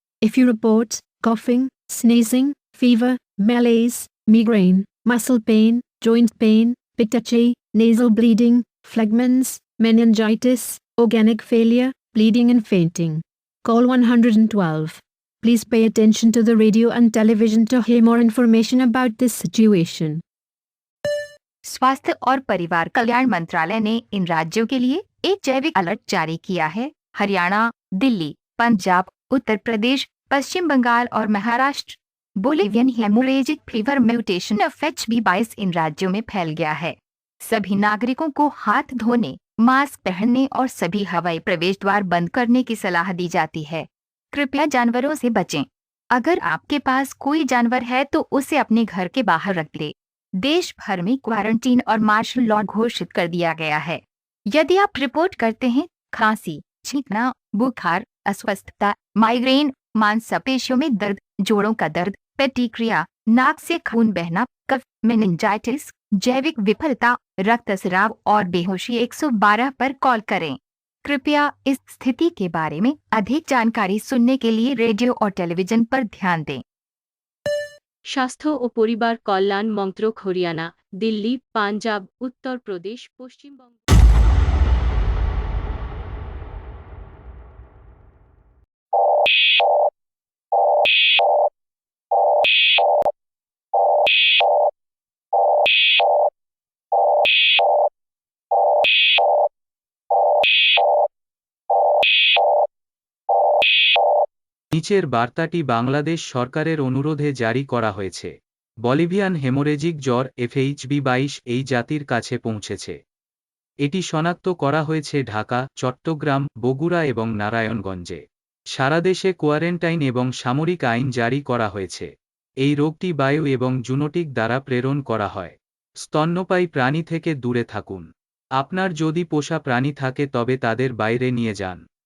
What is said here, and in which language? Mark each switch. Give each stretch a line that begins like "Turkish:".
English: If you report coughing, sneezing, fever, malaise, migraine, muscle pain, joint pain, petechiae, nasal bleeding, phlegmons, meningitis, organic failure, bleeding and fainting, call 112. Please pay attention to the radio and television to hear more information about this situation.
Hindi: स्वास्थ्य और परिवार कल्याण मंत्रालय ने इन राज्यों के लिए एक जैविक अलर्ट जारी किया है। हरियाणा, दिल्ली, पंजाब, उत्तर प्रदेश, पश्चिम बंगाल और Maharashtra Bolivian haemorrhagic fever mutation FHB22 इन राज्यों में फैल गया है। सभी नागरिकों को हाथ धोने, मास्क पहनने और सभी हवाई प्रवेश द्वार बंद करने की सलाह दी जाती है। कृपया जानवरों से बचें। अगर आपके पास कोई जानवर है तो उसे अपने घर के बाहर रख दें। देश भर में क्वारंटीन और मार्शल लॉ घोषित कर दिया गया है। यदि आप रिपोर्ट करते हैं खांसी, छींकना, बुखार, अस्वस्थता, माइग्रेन, मांसपेशियों में दर्द, जोड़ों का दर्द, पेटिक्रिया, नाक से खून बहना, कफ, मेनिंजाइटिस, जैविक विफलता, रक्तस्राव और बेहोशी 112 पर कॉल करें। कृपया इस स्थिति के बारे में अधिक जानकारी सुनने के लिए रेडियो और टेलीविजन पर ध्यान दें।
Bangla: স্বাস্থ্য ও পরিবার কল্যাণ মন্ত্রক হরিয়ানা, দিল্লি, পাঞ্জাব, উত্তর প্রদেশ, পশ্চিমবঙ্গ নিচের বার্তাটি বাংলাদেশ সরকারের অনুরোধে জারি করা হয়েছে। বলিভিয়ান হেমোরেজিক জ্বর FHB22 এই জাতির কাছে পৌঁছেছে। এটি শনাক্ত করা হয়েছে ঢাকা, চট্টগ্রাম, বগুড়া এবং নারায়ণগঞ্জে। সারা দেশে কোয়ারেন্টাইন এবং সামরিক আইন জারি করা হয়েছে। এই রোগটি বায়ু এবং জুনোটিক দ্বারা প্রেরণ করা হয়। স্তন্যপায়ী প্রাণী থেকে দূরে থাকুন। আপনার যদি পোষা প্রাণী থাকে তবে তাদের বাইরে নিয়ে যান।